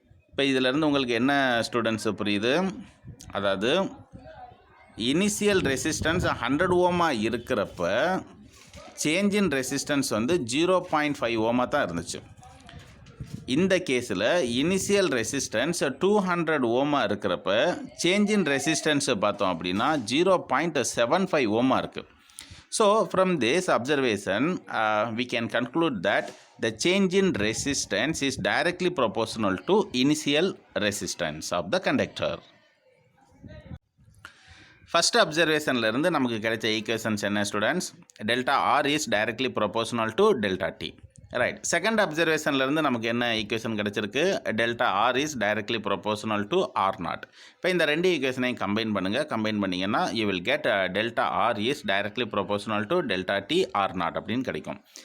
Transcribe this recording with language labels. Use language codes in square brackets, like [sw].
[ta] இப்போ இதிலேருந்து உங்களுக்கு என்ன ஸ்டூடெண்ட்ஸ் புரியுது? அதாவது இனிஷியல் ரெசிஸ்டன்ஸ் 100 ஓமாக இருக்கிறப்ப சேஞ்ச் இன் ரெசிஸ்டன்ஸ் 0.5 ஓமாக தான் இருந்துச்சு. இந்த கேஸில் இனிஷியல் ரெசிஸ்டன்ஸ் 200 ஓமாக இருக்கிறப்ப சேஞ்ச் இன் ரெசிஸ்டன்ஸை பார்த்தோம் அப்படின்னா 0.75 ஓமாக இருக்குது. [en] So from this observation we can conclude that the change in resistance is directly proportional to initial resistance of the conductor. [ta] First அப்சர்வேஷன்லேருந்து நமக்கு கிடைச்ச ஈக்குவேஷன்ஸ் என்ன students? [en] Delta R is directly proportional to delta T. [ta] Right. Second அப்சர்வேஷன்லேருந்து நமக்கு என்ன equation கிடச்சிருக்கு? [en] Delta R is directly proportional to R naught. [ta] இப்போ இந்த ரெண்டு ஈக்குவேஷனையும் combine பண்ணுங்கள். கம்பைன் பண்ணிங்கன்னா [en] you will get delta R is directly proportional to delta T R naught [ta] அப்படின்னு கிடைக்கும்.